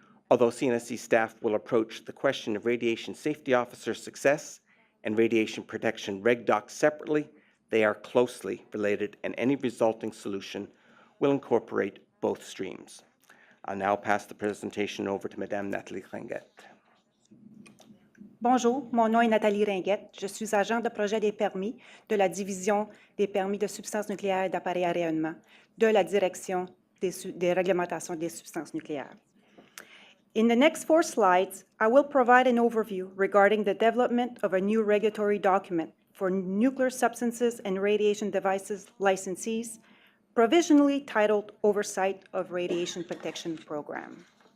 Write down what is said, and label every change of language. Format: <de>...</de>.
<en>Although CNSC staff will approach the question of radiation safety officer success and radiation protection REGDOC separately, they are closely related, and any resulting solution will incorporate both streams. I'll now pass the presentation over to Madame Nathalie Ringuette.</en> <fr>Bonjour, mon nom est Nathalie Ringuette. Je suis agent de projet des permis de la division des permis de substances nucléaires et d'appareils à rayonnement de la direction des réglementations des substances nucléaires.</fr> <en>In the next 4 slides, I will provide an overview regarding the development of a new regulatory document for nuclear substances and radiation devices licensees, provisionally titled Oversight of Radiation Protection Program.</en>